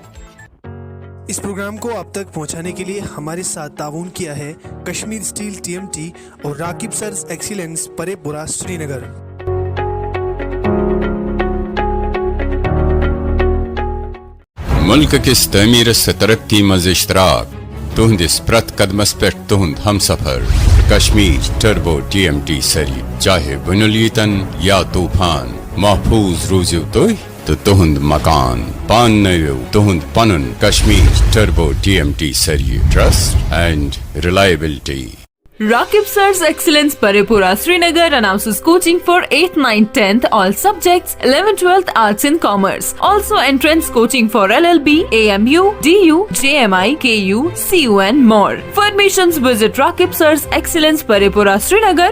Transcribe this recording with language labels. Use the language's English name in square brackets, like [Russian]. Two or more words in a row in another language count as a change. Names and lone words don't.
[Hindi] इस प्रोग्राम को आप तक पहुंचाने के लिए हमारे साथ ताउन किया है कश्मीर स्टील TMT और राकिब सर्स एक्सीलेंस परेपुरा श्रीनगर। [Kashmiri] मुल्क किस तमीर से तरक्की मज इश्तराक तुहंदिस प्रत कदमस पे तुहंद हम सफर कश्मीर टर्बो TMT सरी, चाहे बुनुलीतन या तूफान, महफूज रूजू तो तुहंद मकान पान नयो तुहंद पनुन कश्मीर टर्बो TMT सरी, [English] trust and reliability. Rakib Sir's Excellence Parepura Srinagar announces coaching for 8th, 9th, 10th all subjects, 11th, 12th Arts and Commerce. Also entrance coaching for LLB, AMU, DU, JMI, KU, CU and more. For admissions visit Rakib Sir's Excellence Parepura Srinagar.